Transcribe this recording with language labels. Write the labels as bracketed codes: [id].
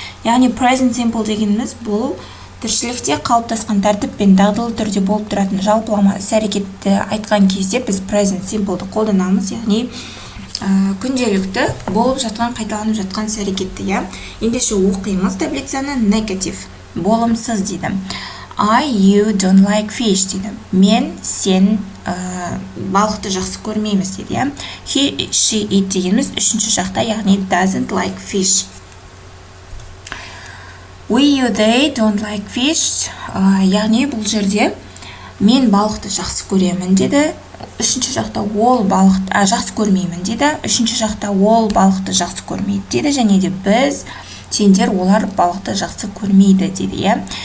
[kk] Яғни present simple дегеніміз бұл тіршілікте қалыптасқан тәртіппен дағдылы түрде болып тұратын жалпылама іс-әрекетті айтқан кезде біз present simple'ды қолданамыз, яғни күнделікті болып жатқан, қайталанып жатқан іс-әрекетті, я. Ендеше оқимыз таблицаны. Negative болымсыз дейді. [en] You don't like fish [kk] дейді. Мен, сен балықты жақсы көрмейміз дейді, я. [en] He, she, it [kk] дегеніміз үшінші жақта, яғни [en] doesn't like fish. We, they don't like fish. [kk] Яғни бұл жерде мен балықты жақсы көремін деді. Үшінші жақта ол балықты жақсы көрмеймін деді. Үшінші жақта ол балықты жақсы көрмейді деді. Және де біз, сендер, олар балықты жақсы көрмейді дейді, я.